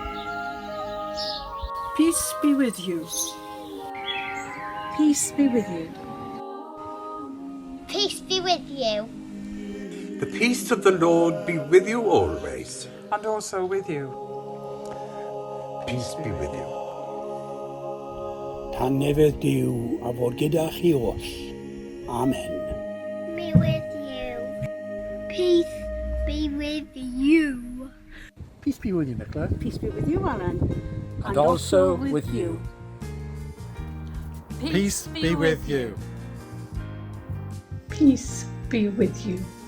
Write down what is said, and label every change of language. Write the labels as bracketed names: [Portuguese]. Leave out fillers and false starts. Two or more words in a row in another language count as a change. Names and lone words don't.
[English] Peace be with you. Peace be with you. Peace be with you. The peace of the Lord be with you always. And also with you. Peace be with you. [Welsh] tangnefedd Duw a fod gyda chi oll. [English] Amen. Be with you. Peace be with you. Peace be with you, Nicola. Peace be with you, Alan. And also with you. Peace be with you. Peace be with you.